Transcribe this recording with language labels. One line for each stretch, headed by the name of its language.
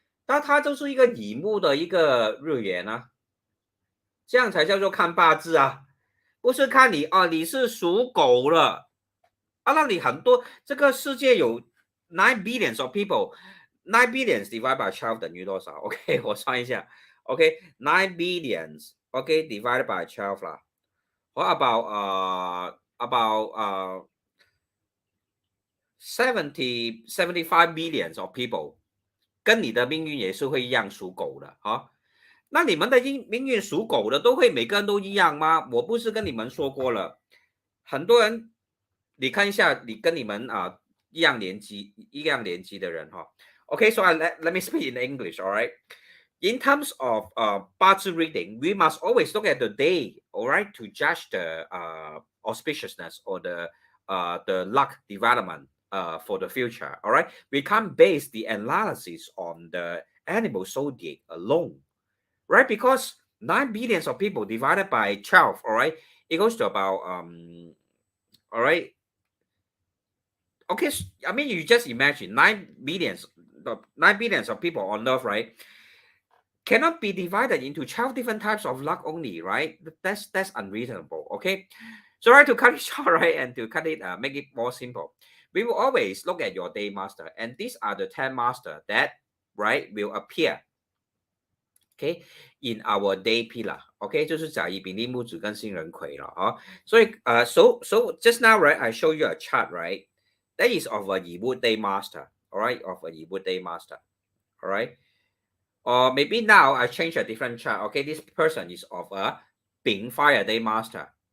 Chinese: 那它就是一个乙木的一个日元这样才叫做看八字不是看你是属狗了那你很多这个世界有
English: 9 billions of people， 9 billions divided by 12
Chinese: 等于多少？OK， 我算一下。
English: OK，9 billions，OK，divided by 12啦。What about about 75 millions of people，
Chinese: 跟你的命运也是会一样属狗的啊。那你们的命运属狗的都会每个人都一样吗？我不是跟你们说过了，很多人，你看一下，你跟你们一样年纪的人哈。
English: Okay, so let me speak in English, all right? In terms of Bazi reading, we must always look at the day, all right, to judge the auspiciousness or the luck development for the future, all right? We can't base the analysis on the animal zodiac alone, right? Because 9 billions of people divided by 12, all right, it goes to about all right. Okay, I mean, you just imagine 9 billions of people on Earth, right? Cannot be divided into 12 different types of luck only, right? That's unreasonable. Okay, so right, to cut it short, right, and to cut it make it more simple, we will always look at your day master, and these are the 10 master that, right, will appear, okay, in our day pillar.
Chinese: Okay, 就是甲乙丙丁戊子跟辛壬癸了啊。
English: 所以so just now, right, I show you a chart, right, that is of a 乙戊 day master, all right, of a 乙戊 day master, all right. Or maybe now I change a different chart. Okay, this person is of a Bing Fire Day Master.